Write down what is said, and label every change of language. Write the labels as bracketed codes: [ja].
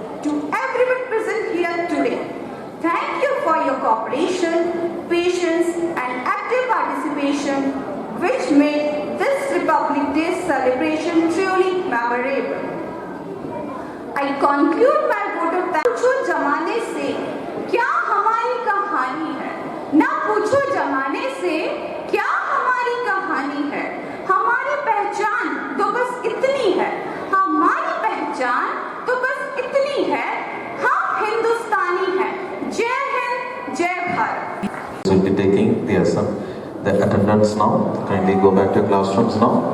[en] To everyone present here today, thank you for your cooperation, patience, and active participation, which made this Republic Day celebration truly memorable. I conclude my vote of thanks. [hi] पूछो जमाने से क्या हमारी कहानी है, ना पूछो जमाने से क्या हमारी कहानी है। हमारे तो बस इतनी है, हमारी पहचान तो बस इतनी है, हम हिंदुस्तानी हैं। जय हिंद, जय Bharat. [en] Will be taking the attendance now. Kindly go back to your classrooms now.